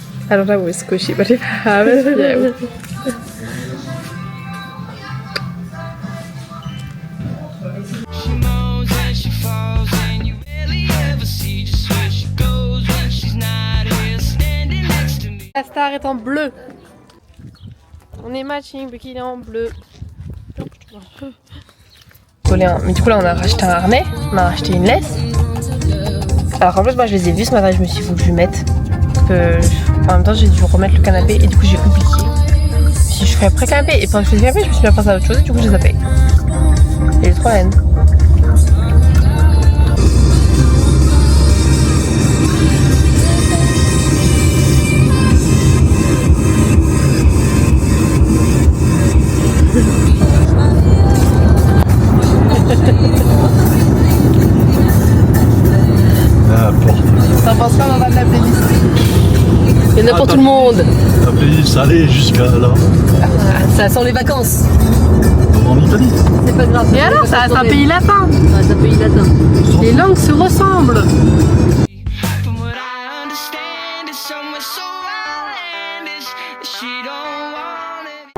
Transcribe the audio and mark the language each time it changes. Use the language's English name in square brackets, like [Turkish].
[English] I don't have with squishy, but if I have it, yeah. She moans and she falls, and you barely ever see just where she goes when she's not here, standing next to me. [French] La star est en bleu. On est matching, Bucky il est en bleu. Mais du coup là on a racheté un harnais, on a racheté une laisse. Alors en plus moi je les ai vus ce matin et je me suis dit faut que je lui mette. Parce que en même temps j'ai dû remettre le canapé et du coup j'ai oublié. Si je fais après canapé et pendant que je fais le canapé je me suis dit à penser à autre chose et du coup je les ai zappés. Et j'ai trop la haine. T'en penses pas, on va de la playlist. Il y en a pour tout le monde. La playlist salée jusqu'à là. Ça sent les vacances. En Italie. C'est pas grave. Et alors, c'est un pays latin. Ouais, c'est un pays latin. Les langues se ressemblent. [English] From what I understand, it's somewhere so outlandish that she don't want it.